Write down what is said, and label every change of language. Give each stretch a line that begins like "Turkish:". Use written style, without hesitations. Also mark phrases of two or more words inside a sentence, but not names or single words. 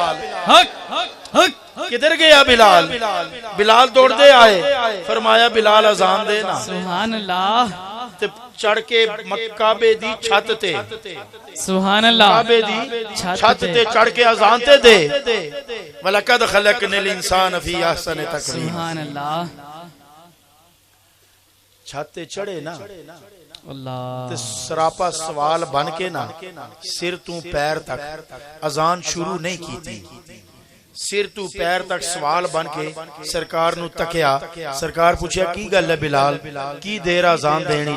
Urdu: کدھر گیا بلال? بلال دوڑتے آئے، فرمایا بلال اذان دینا.
Arabic: سبحان الله,
Punjabi: چڑھ کے کعبے دی چھت تے,
Arabic: سبحان الله,
Punjabi: کعبے دی چھت تے چڑھ کے اذان تے دے.
Arabic: ولقد خلقنا الإنسان في أحسن تقويم. سبحان الله,
Punjabi: چھت تے چڑھے نا अल्लाह, تے سراپا سوال بن کے نا سر توں پیر تک اذان شروع نہیں کی سی. سر توں پیر تک سوال بن کے سرکار نوں تکیا. سرکار پچھیا کی گل اے بلال، کی دیر اذان دینی?